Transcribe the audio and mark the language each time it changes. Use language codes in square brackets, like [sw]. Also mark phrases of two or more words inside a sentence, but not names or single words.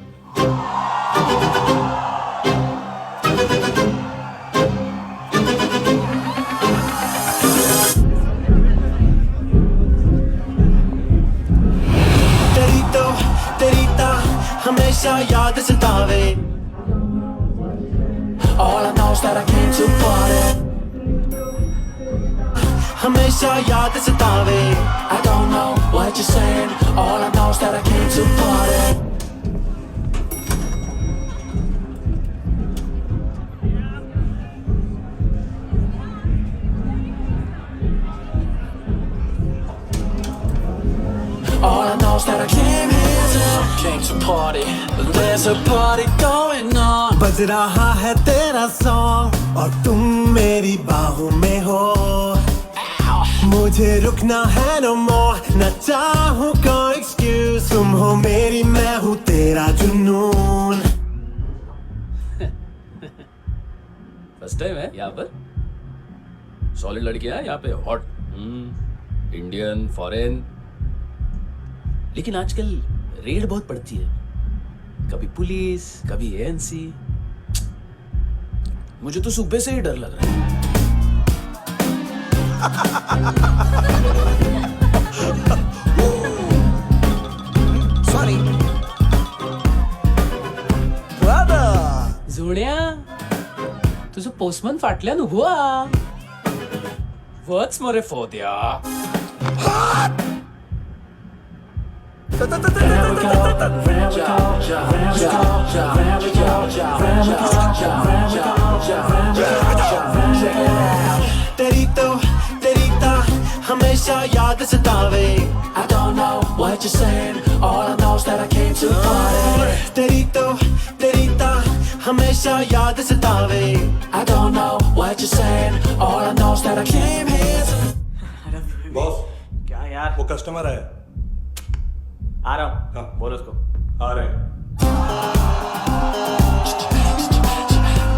[hi] तेरी तो हमेशा याद सतावे। [en] All I know is that I came to party. [hi] हमेशा याद सतावे। [en] I don't know what you're saying. All I know is that I came to party. All I know is that I came to party. There's a party going on. [hi] बज रहा है तेरा सॉन्ग और तुम मेरी बाहों में हो। मुझे रुकना है [en] no more, [hi] न चाहूँ कोई excuse। तुम हो मेरी, मैं हूँ तेरा जुनून। [en] first time [hi] है यहाँ पर। सॉलिड लड़कियां हैं यहाँ पे, [en] hot, Indian, foreign. [hi] लेकिन आजकल रेड बहुत पड़ती है, कभी पुलिस, कभी एएनसी। मुझे तो सुबह से ही डर लग रहा है। सॉरी [mr] जोड्या, तुझं पोस्टमन फाटल्यान उभो हा. वच मरे फोद्या. [hi] तेरी तो हमेशा याद सतावे. [en] I don't know what you're saying. All I know is that I came to party. [hi] तेरी तो हमेशा याद सतावे. [en] I don't know what you're saying. All I know is that I came here to... [hi] बॉस, क्या यार, वो कस्टमर है. आ रहा हूँ. हाँ, बोलो उसको. आ रहे हैं.